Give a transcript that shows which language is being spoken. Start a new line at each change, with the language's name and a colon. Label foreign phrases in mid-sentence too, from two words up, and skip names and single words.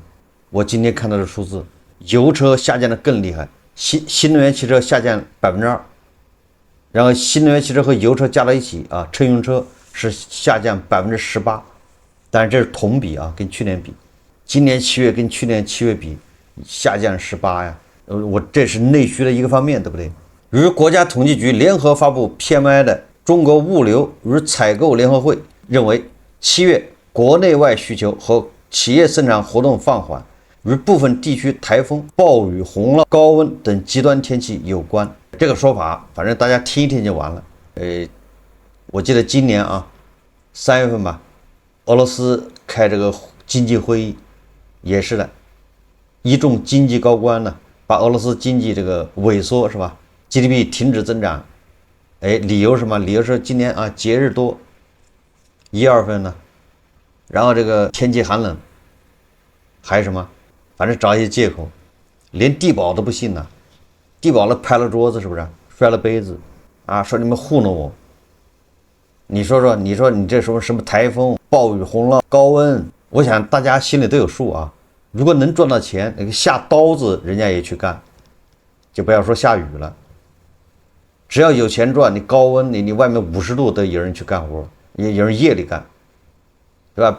Chinese: 我今天看到的數字，油車下降的更厲害，新能源汽車下降2%，然後新能源汽車和油车加在一起啊，乘用車是下降18%，但是這是同比啊，跟去年比，今年7月跟去年7月比下降18呀。我這是內需的一個方面，對不對？與國家統計局聯合發布 PMI 的中國物流與採購聯合會認為，7月國內外需求和企業生產活動放緩，與部分地區颱風、暴雨、洪澇、高溫等極端天氣有關。這個說法，反正大家聽一聽就完了。我記得今年啊，3月份吧，俄羅斯開這個經濟會議，也是的，一眾經濟高官呢。把俄羅斯經濟這個萎縮是吧 ？GDP 停止增長，理由是什麼？理由是今年啊節日多，1、2月份呢，然後這個天氣寒冷，還有什麼？反正找一些借口，連地保都不信呢，地保了拍了桌子是不是？摔了杯子啊，說你們糊弄我。你說你這什麼颱風、暴雨、洪澇、高溫，我想大家心裡都有數啊。如果能賺到錢，那個下刀子人家也去幹，就不要說下雨了。只要有錢賺，你高溫，你外面50度都有人去幹活，也有人夜裡幹，對吧？